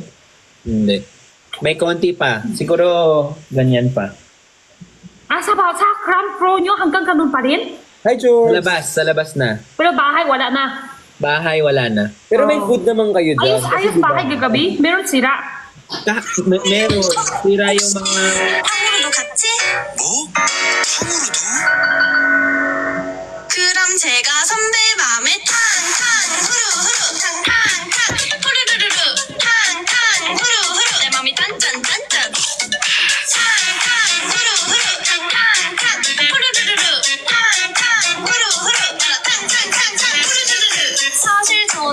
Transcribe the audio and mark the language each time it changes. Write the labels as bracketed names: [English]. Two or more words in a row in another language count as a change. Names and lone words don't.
[Filipino] Hindi. May konti pa. Siguro, ganyan pa. Sa Crown Pro nyo, hanggang ganun pa rin? [English] Hi, George. [Filipino] Sa labas na. Pero bahay, wala na. Bahay, wala na. Pero may food naman kayo dyan. Ayos bahay gagabi. Meron sira. Meron. Sira yung mga... [Korean] 탕후루도 같이? 뭐? 탕후루도? 그럼 제가 선배 맘에 탕탕 후루후루 탕탕탕 후루루루루 탕탕 후루후루 내 맘이 단짠단짠 탕탕 후루후루 탕탕탕 후루루루루 탕탕 후루후루 나라 탕탕탕탕 후루루루루 사실